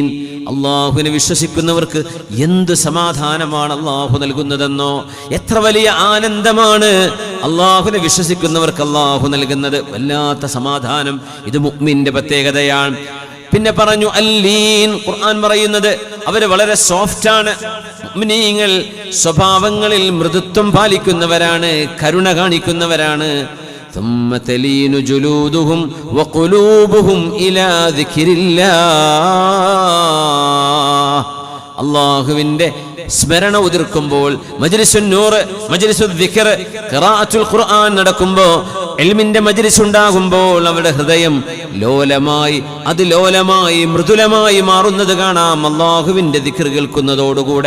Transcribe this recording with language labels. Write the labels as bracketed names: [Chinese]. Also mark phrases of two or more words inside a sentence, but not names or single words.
[Malayalam] അള്ളാഹുവിനെ വിശ്വസിക്കുന്നവർക്ക് എന്ത് സമാധാനമാണ് അള്ളാഹു നൽകുന്നതെന്നോ, എത്ര വലിയ ആനന്ദമാണ് അള്ളാഹുവിനെ വിശ്വസിക്കുന്നവർക്ക് അള്ളാഹു നൽകുന്നത്. വല്ലാത്ത സമാധാനം. ഇത് മുഅ്മിന്റെ പ്രത്യേകതയാണ്. പിന്നെ പറഞ്ഞു അല്ലീൻ, ഖുർആൻ പറയുന്നത് അവര് വളരെ സോഫ്റ്റ് ആണ്. മുഅ്മിനീങ്ങൾ സ്വഭാവങ്ങളിൽ മൃദുത്വം പാലിക്കുന്നവരാണ്, കരുണ കാണിക്കുന്നവരാണ്. [Arabic] ثم تلين جلودهم وقلوبهم إلى ذكر الله. [Malayalam] അല്ലാഹുവിന്റെ സ്മരണ ഉതിർക്കുമ്പോൾ, [Arabic] مجلس النور, مجلس الذكر, قراءة القرآن [Malayalam] നടക്കുമ്പോൾ, ഇൽമിന്റെ മജ്ലിസ് ഉണ്ടാകുമ്പോൾ അവരുടെ ഹൃദയം ലോലമായി, അതിലോലമായി മൃദുലമായി മാറുന്നത് കാണാം അല്ലാഹുവിന്റെ ദിക്ർ കേൾക്കുന്നതോടുകൂടെ.